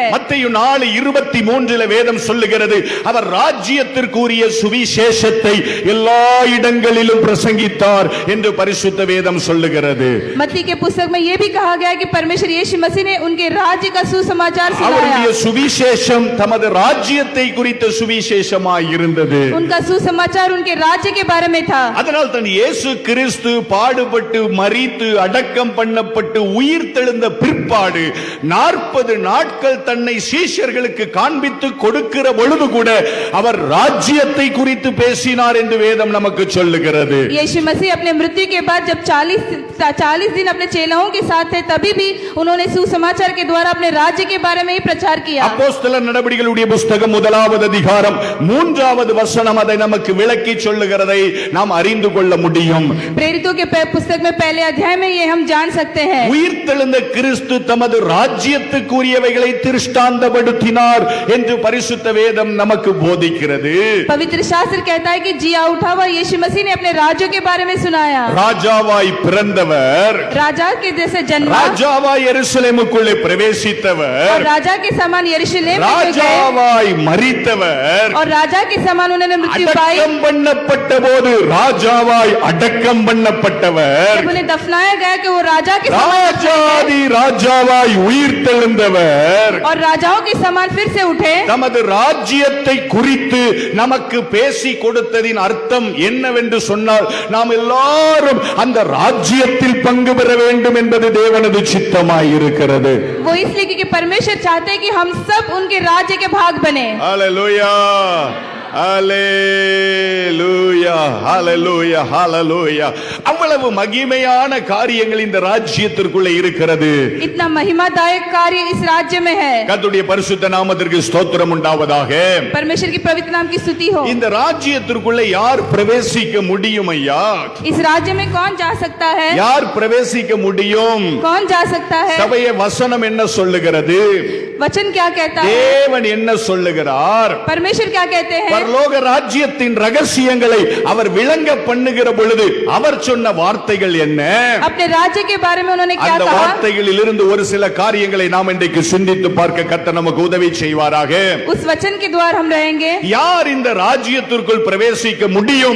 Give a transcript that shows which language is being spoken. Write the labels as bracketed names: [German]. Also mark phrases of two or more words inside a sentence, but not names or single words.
[Tamil] மத்தேயு 4:23 வேதம் சொல்லுகிறது அவர் ராஜ்யத்திற்குரிய சுவிசேஷத்தை எல்லா இடங்களிலும் பிரசங்கித்தார் என்று பரிசுத்த வேதம் சொல்லுகிறது. [Hindi] मत्ती के पुस्तक में यह भी कहा गया कि परमेश्वर यीशु मसीह ने उनके राज्य का सुसमाचार [Tamil] அவருடைய [Hindi] सुनाया। [Tamil] சுவிசேஷம் தமது ராஜ்யத்தை குறித்த சுவிசேஷமாய் இருந்தது. [Hindi] उनका सुसमाचार उनके राज्य के बारे में था। [Tamil] அதனால் தான் இயேசு கிறிஸ்து பாடுபட்டு மரித்து அடக்கம் பண்ணப்பட்டு உயிர் தெழுந்த பிற்பாடு 40 நாட்கள் தன்னை சீஷர்களுக்கு காண்பித்து கொடுக்கிற பொழுது கூட அவர் ராஜ்யத்தை குறித்து பேசினார் என்று வேதம் நமக்கு சொல்லுகிறது. [Hindi] यीशु मसीह अपने मृत्यु के बाद जब 40 दिन अपने चेलाओं के साथ थे तभी भी उन्होंने सुसमाचार के द्वारा अपने राज्य के बारे में ही प्रचार किया। [Tamil] அப்போஸ்தலர் நடபடிகளுடைய புத்தகம் 1வது அதிகாரம் 3வது வசனம் அதை நமக்கு விளக்கி சொல்லுகிறதை நாம் அறிந்து கொள்ள முடியும். [Hindi] प्रेरितों के पुस्तक में पहले अध्याय में ये हम जान सकते हैं। [Tamil] உயிர் தெழுந்த கிறிஸ்து தமது ராஜ்யத்துக்குரியவைகளை திருஷ்டாந்தப்படுத்தினார் என்று பரிசுத்த வேதம் நமக்கு போதிக்கிறது. [Hindi] पवित्र शास्त्र कहता है कि जिया उठा हुआ यीशु मसीह ने अपने राज्यों के बारे में सुनाया। [Tamil] ராஜாவாய் பிறந்தவர், [Hindi] राजा के जैसे जन्मा, [Tamil] ராஜாவாய் எருசலேமுக்குள்ளே பிரவேசித்தவர், [Hindi] और राजा के समान यरूशलेम में गए, [Tamil] ராஜாவாய் மரித்தவர், [Hindi] और राजा के समान उन्होंने मृत्यु पाई। [Tamil] அடக்கம் பண்ணப்பட்ட போது ராஜாவாய் அடக்கம் பண்ணப்பட்டவர், [Hindi] जब उन्हें दफनाया गया कि वो राजा के समान [Tamil] ராஜாதி ராஜாவாய் உயிர் தெழுந்தவர், [Hindi] और राजाओं के समान फिर से उठे। [Tamil] தமது ராஜ்யத்தை குறித்து நமக்கு பேசி கொடுத்ததின் அர்த்தம் என்னவென்று சொன்னால் நாம் எல்லாரும் அந்த ராஜ்யத்தில் பங்கு பெற வேண்டும் என்பது தேவனது சித்தமாய் இருக்கிறது. [Hindi] वो इसलिए क्योंकि परमेश्वर चाहते हैं कि हम सब उनके राज्य के भाग बने। ஹalleluya, ஹalleluya, ஹalleluya, ஹalleluya. [Tamil] அவ்வளவு மகிமையான காரியங்கள் இந்த ராஜ்யத்திற்குள்ளே இருக்கிறது. [Hindi] इतना महिमादायक कार्य इस राज्य में है। [Tamil] கர்த்தருடைய பரிசுத்த நாமத்திற்கு ஸ்தோத்திரம் உண்டாவதாக. [Hindi] परमेश्वर की पवित्र नाम की स्तुति हो। [Tamil] இந்த ராஜ்யத்திற்குள்ளே யார் பிரவேசிக்க முடியும் ஐயா? [Hindi] इस राज्य में कौन जा सकता है? [Tamil] யார் பிரவேசிக்க முடியும்? [Hindi] कौन जा सकता है? [Tamil] சபையே வசனம் என்ன சொல்லுகிறது? [Hindi] वचन क्या कहता है? [Tamil] தேவன் என்ன சொல்லுகிறார்? [Hindi] परमेश्वर क्या कहते हैं? [Tamil] பரலோக ராஜ்யத்தின் ரகசியங்களை அவர் விளங்க பண்ணுகிற பொழுது அவர் சொன்ன வார்த்தைகள் என்ன? [Hindi] अपने राज्य के बारे में उन्होंने क्या [Tamil] அந்த [Hindi] कहा? [Tamil] வார்த்தைகளில் இருந்து ஒரு சில காரியங்களை நாம் இன்றைக்கு சிந்தித்து பார்க்க கர்த்தர் நமக்கு உதவி செய்வாராக. [Hindi] उस वचन के द्वारा हम रहेंगे। [Tamil] யார் இந்த ராஜ்யத்திற்குள் பிரவேசிக்க முடியும்?